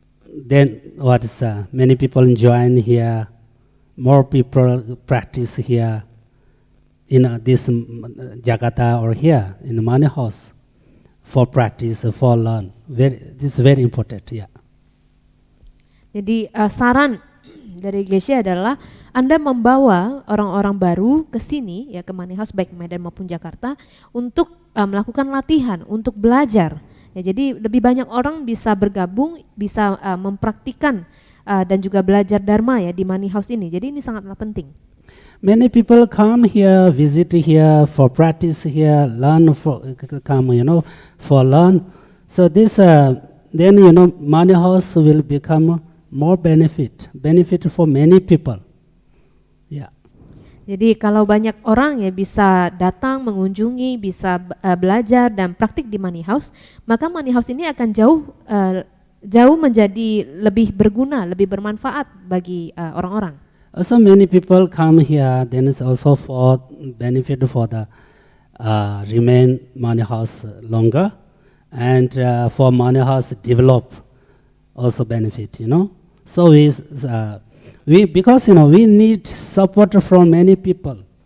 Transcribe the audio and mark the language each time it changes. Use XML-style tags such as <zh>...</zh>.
<en>Then what is many people join here. More people practice here in this Jakarta or here in the money house for practice, for learn. This is very important, yeah.</en> <id>Jadi saran dari Geshe adalah Anda membawa orang-orang baru ke sini ya ke money house baik Medan maupun Jakarta untuk melakukan latihan, untuk belajar. Ya, jadi lebih banyak orang bisa bergabung, bisa mempraktikkan dan juga belajar Dharma ya di money house ini. Jadi ini sangatlah penting.</id> <en>Many people come here, visit here for practice here, learn for come, you know, for learn. So this then you know money house will become more benefit for many people. Yeah.</en> <id>Jadi kalau banyak orang ya bisa datang mengunjungi, bisa belajar dan praktik di money house, maka money house ini akan jauh menjadi lebih berguna, lebih bermanfaat bagi orang-orang.</id> <en>Also many people come here, then it's also for benefit for the remain money house longer, and for money house develop also benefit, you know. So we because you know we need support from many people.</en>